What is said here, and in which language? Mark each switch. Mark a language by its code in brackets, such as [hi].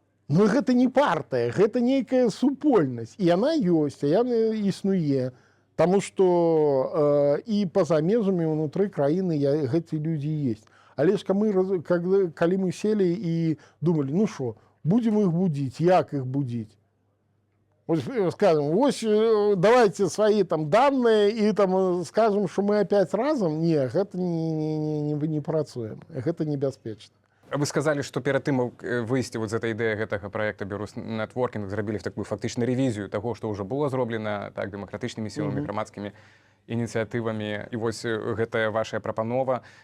[be] Но гэта не партыя, гэта нейкая супольнасць. І яна ёсць, а яна існуе. Таму што і па-за межамі ўнутры краіны гэты людзі ёсць. Але ж калі мы селі і думалі, ну што, будзем іх будзіць, як іх будзіць? [ru] Скажем, вось давайте свои там данные и там скажем, что мы опять разом. [be] Не, гэта не працуем, гэта небяспечна. [ru] Вы сказали, что [be] перед тым выйсці вот з этой ідэі гэтага проекта Беларусь Нетворкінг зрабілі такую фактычна рэвізію таго, што ўжо было зроблена так дэмакратычнымі сіламі, грамадскімі ініцыятывамі. І вось гэтая ваша прапанова.